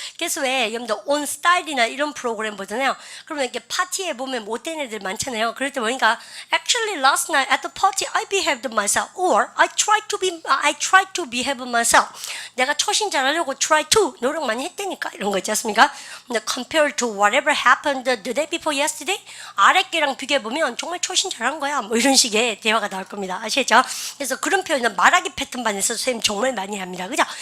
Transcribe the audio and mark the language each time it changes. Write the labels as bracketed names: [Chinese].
[Korean] 그래서 왜 여러분들 on style이나 이런 프로그램 보잖아요. 그러면 이렇게 파티에 보면 못된 애들 많잖아요. 그럴 때 보니까 [English] actually last night at the party I behaved myself or I tried to behave myself. [Korean] 내가 처신 잘하려고 try to 노력 많이 했다니까 이런 거 있지 않습니까? 근데 [English] compared to whatever happened the day before yesterday [Korean] 아랫개랑 비교해 보면 정말 처신 잘한 거야. 뭐 이런 식의 대화가 나올 겁니다. 아시겠죠? 그래서 그런 표현은 말하기 패턴반에서 선생님 정말 많이 합니다. 그죠?